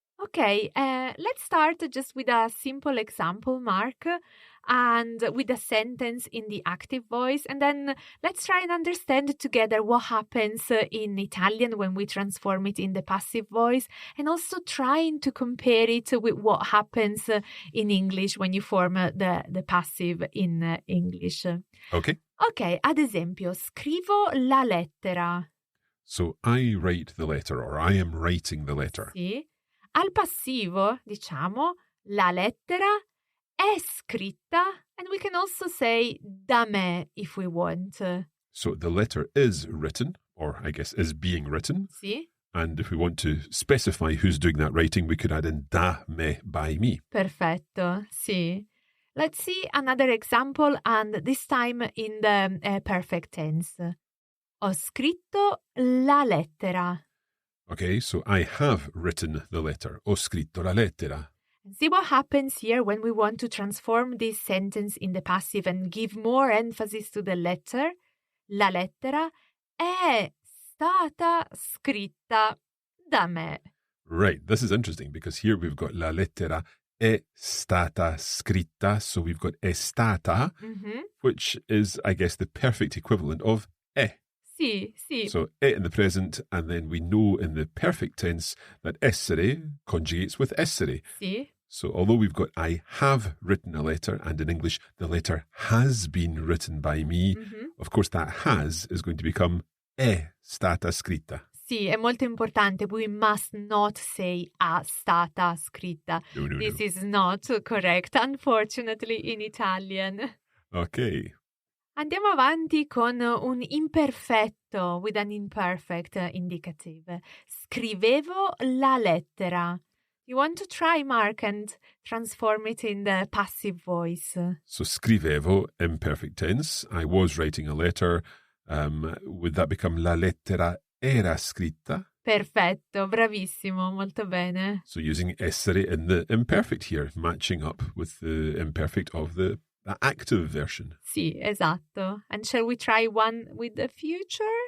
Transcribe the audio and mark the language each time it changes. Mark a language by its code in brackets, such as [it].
[en] Okay, let's start just with a simple example, Mark, and with a sentence in the active voice, and then let's try and understand together what happens in Italian when we transform it in the passive voice, and also trying to compare it with what happens in English when you form the passive in English. Okay. [it] Ok, ad esempio, scrivo la lettera. [en] So I write the letter, or I am writing the letter. [it] Sì. Al passivo, diciamo, la lettera è scritta, [en] and we can also say [it] da me [en] if we want. So the letter is written, or I guess is being written. [it] Sì. [en] And if we want to specify who's doing that writing, we could add in [it] da me, [en] by me. [it] Perfetto, sì. [en] Let's see another example, and this time in the perfect tense. [it] Ho scritto la lettera. [en] Okay, so I have written the letter. [it] Ho scritto la lettera. [en] See what happens here when we want to transform this sentence in the passive and give more emphasis to the letter. [it] La lettera è stata scritta da me. [en] Right, this is interesting because here we've got [it] la lettera è stata scritta, [en] so we've got [it] è stata, [en] which is, I guess, the perfect equivalent of è. [it] Sì. [en] So è in the present, and then we know in the perfect tense that essere conjugates with essere. [it] Sì. [en] So although we've got I have written a letter, and in English the letter has been written by me, of course that has is going to become [it] è stata scritta. Sì, è molto importante. [en] We must not say [it] a stata scritta. [en] No. This is not correct, unfortunately, in Italian. Okay. [it] Andiamo avanti con un imperfetto, [en] with an imperfect indicative. [it] Scrivevo la lettera. [en] You want to try, Mark, and transform it in the passive voice? So scrivevo, imperfect tense. I was writing a letter. Would that become [it] la lettera era scritta? Perfetto, bravissimo, molto bene. [en] So using essere in the imperfect here, matching up with the imperfect of the active version. [it] Sì, esatto. [en] And shall we try one with the future?